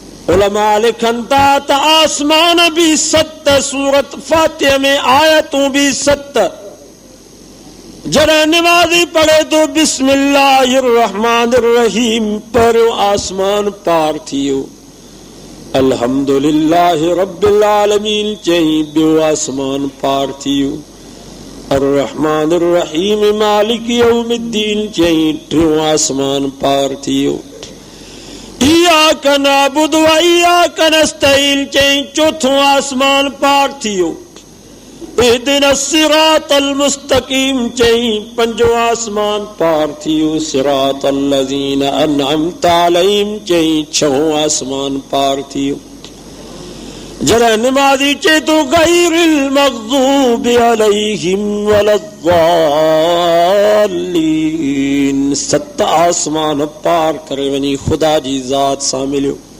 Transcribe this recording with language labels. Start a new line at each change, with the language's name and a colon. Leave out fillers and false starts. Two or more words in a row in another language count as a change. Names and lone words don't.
Sindhi: उलमा लिखन था त आसमान भी 7 सूरत फातिहा में आयतों भी 7। जरा नमाजी पढ़े तो बिस्मिल्लाहिर्रहमानिर्रहीम पर आसमान पार थियो।
Arabic: الحمد لله رب العالمين
Sindhi: चई बियो आसमान पार थियो।
Arabic: الرحمن الرحيم مالك يوم الدين
Sindhi: चई टियों आसमान पार थियो।
Arabic: إياك نعبد وإياك نستعين
Sindhi: चई चौथों आसमान पार थियो।
Arabic: اهدنا الصراط المستقيم
Sindhi: चई पंजो आसमान पार थियो।
Arabic: صراط الذين أنعمت عليهم
Sindhi: चई छहों आसमान पार थियो। जरा नमाजी चे तो
Arabic: غير المغضوب عليهم ولا الضالين
Sindhi: 7 आसमान पार करे वनी खुदा जी जात सां मिलियो।